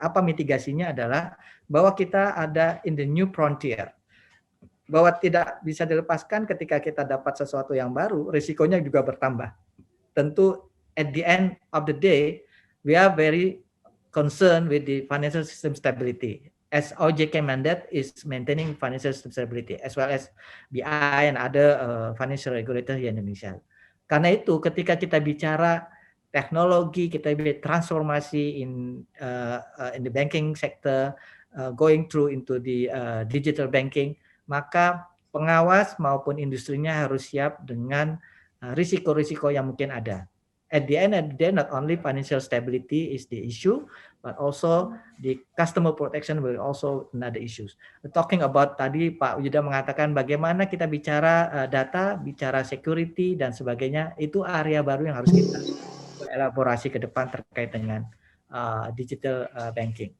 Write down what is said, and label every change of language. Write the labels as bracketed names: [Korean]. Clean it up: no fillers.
[Indonesian] Apa mitigasinya adalah bahwa kita ada [English] in the new frontier, [Indonesian] bahwa tidak bisa dilepaskan ketika kita dapat sesuatu yang baru, risikonya juga bertambah. Tentu [English] at the end of the day, we are very concerned with the financial system stability. As OJK mandate is maintaining financial system stability, as well as BI and other financial regulator [Indonesian] di Indonesia. Karena itu, ketika kita bicara teknologi, kita bicara transformasi [English] in the banking sector, going through into the digital banking, [Indonesian] maka pengawas maupun industrinya harus siap dengan risiko-risiko yang mungkin ada. [English] At the end of the day, not only financial stability is the issue, but also the customer protection will also another issues. Talking about [Indonesian] tadi Pak Juda mengatakan bagaimana kita bicara data, bicara security dan sebagainya, itu area baru yang harus kita elaborasi ke depan terkait dengan digital banking.